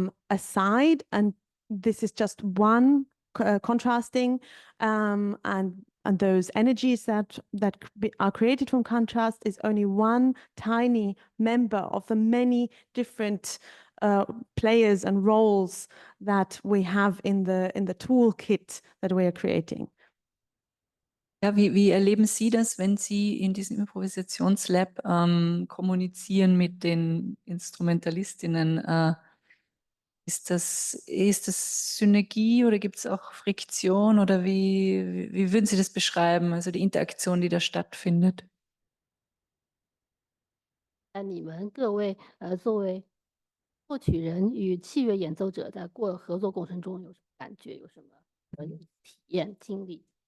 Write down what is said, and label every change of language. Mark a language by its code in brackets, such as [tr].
[en] aside, and this is just one contrasting and those energies that are created from contrast is only one tiny member of the many different players and roles that we have in the toolkit that we are creating. [de] Ja, wie erleben Sie das, wenn Sie in diesem Improvisationslab kommunizieren mit den Instrumentalistinnen? Ist das Synergie oder gibt es auch Friktion oder wie würden Sie das beschreiben, also die Interaktion, die da stattfindet? [zh] 你们各位作为作曲人与器乐演奏者在合作过程中有什么感觉，有什么体验经历？